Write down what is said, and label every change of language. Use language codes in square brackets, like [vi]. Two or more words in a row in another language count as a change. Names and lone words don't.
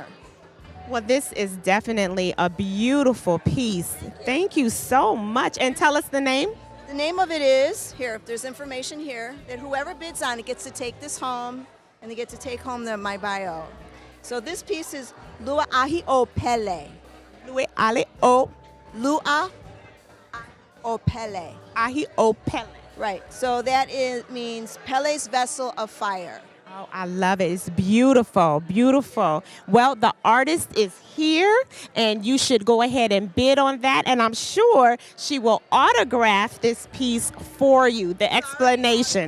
[en] Well, this is definitely a beautiful piece. Thank you so much. And tell us the name. The name of it is, here, there's information here, that whoever bids on it gets to take this home, and they get to take home my bio. So this piece is Lua Ahi O Pele. Lua Ali O. Lua O Pele. Ahi O Pele. Right, so that means Pele's Vessel of Fire. Oh, I love it. It's beautiful, beautiful. Well, the artist is here, and you should go ahead and bid on that. And I'm sure she will autograph this piece for you, the explanation.